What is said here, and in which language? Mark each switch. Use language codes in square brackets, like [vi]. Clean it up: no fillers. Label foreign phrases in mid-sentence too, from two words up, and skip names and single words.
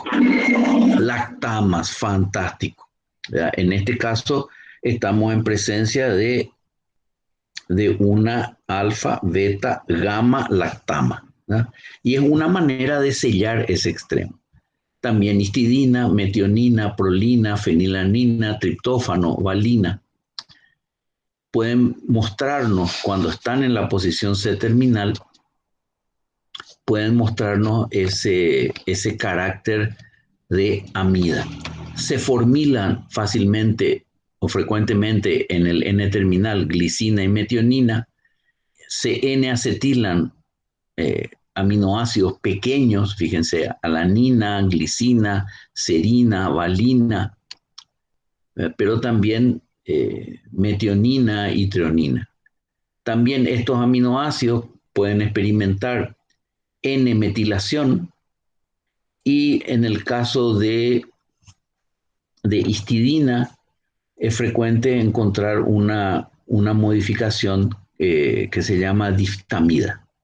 [es] Lactamas, fantástico. En este caso estamos en presencia de una alfa, beta, gamma lactama, ¿no? Y es una manera de sellar ese extremo. También histidina, metionina, prolina, fenilanina, triptófano, valina pueden mostrarnos, cuando están en la posición C-terminal, pueden mostrarnos ese carácter de amida. Se formilan fácilmente o frecuentemente en el N-terminal glicina y metionina. Se N-acetilan aminoácidos pequeños, fíjense, alanina, glicina, serina, valina, pero también metionina y treonina. También estos aminoácidos pueden experimentar N-metilación y en el caso de histidina es frecuente encontrar una modificación que se llama diftamida.